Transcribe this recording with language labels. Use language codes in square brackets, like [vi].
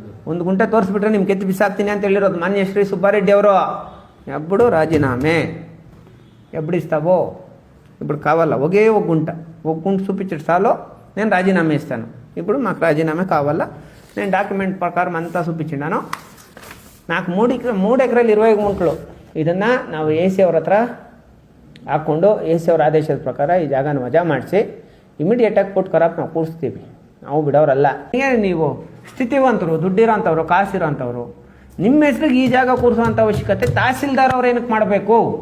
[kn] ಒಂದು ಗುಂಟೆ ತೋರಿಸ್ಬಿಟ್ರೆ ನಿಮ್ಗೆ ಕೆತ್ತಿ ಬಿಸಾಕ್ತೀನಿ ಅಂತ ಹೇಳಿರೋದು ಮಾನ್ಯ ಶ್ರೀ ಸುಬ್ಬಾರೆಡ್ಡಿ ಅವರು. [te] ಎಬ್ಬಡು ರಾಜೀನಾಮೆ ಎಬ್ಬಡಿಸ್ತಾವೋ ఇప్పుడు కావాలా ఒకే ఒక గుంట చూపించడు చాలు నేను రాజీనామా ఇస్తాను. ఇప్పుడు మాకు రాజీనామా కావాలా, నేను డాక్యుమెంట్ ప్రకారం అంతా చూపించినాను. నాకు [kn] 3 ಎಕರೆಯಲ್ಲಿ 20 ಗುಂಟಲು ಇದನ್ನು ನಾವು ಎ ಸಿ ಅವ್ರ ಹತ್ರ ಹಾಕ್ಕೊಂಡು ಎ ಸಿ ಅವ್ರ ಆದೇಶದ ಪ್ರಕಾರ ಈ ಜಾಗನ ವಜಾ ಮಾಡಿಸಿ ಇಮಿಡಿಯೇಟಾಗಿ ಪುಟ್ ಕರಾಪ್ ನಾವು ಕೂರಿಸ್ತೀವಿ. ನಾವು ಬಿಡೋರಲ್ಲ. ಏನು ನೀವು ಸ್ಥಿತಿವಂತರು, ದುಡ್ಡಿರೋಂಥವ್ರು, ಕಾಸಿರೋಂಥವ್ರು, ನಿಮ್ಮ ಹೆಸ್ರಿಗೆ ಈ ಜಾಗ ಕೂರಿಸೋಂಥ ಅವಶ್ಯಕತೆ ತಹಸೀಲ್ದಾರ್ ಅವ್ರು ಏನಕ್ಕೆ ಮಾಡಬೇಕು?